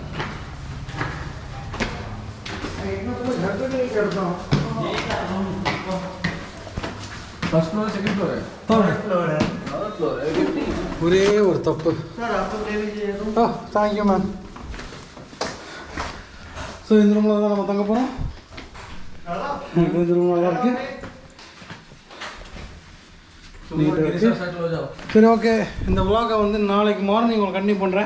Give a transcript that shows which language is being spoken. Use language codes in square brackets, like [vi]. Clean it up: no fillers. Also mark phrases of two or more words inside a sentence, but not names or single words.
[en] first floor second floor [hi] है. थर्ड फ्लोर है. [ta] ஒரே ஒரு தப்பு. [en] thank you ma'am. [ta] ஸோ இந்த ரூமில் தான் நம்ம தங்க போகிறோம். இந்த ரூம் நல்லா இருக்குது. நீட்டாக இருக்குது. சரி ஓகே, இந்த vlog-ஐ வந்து நாளைக்கு மார்னிங் உங்களுக்கு கண்டினியூ பண்ணுறேன்.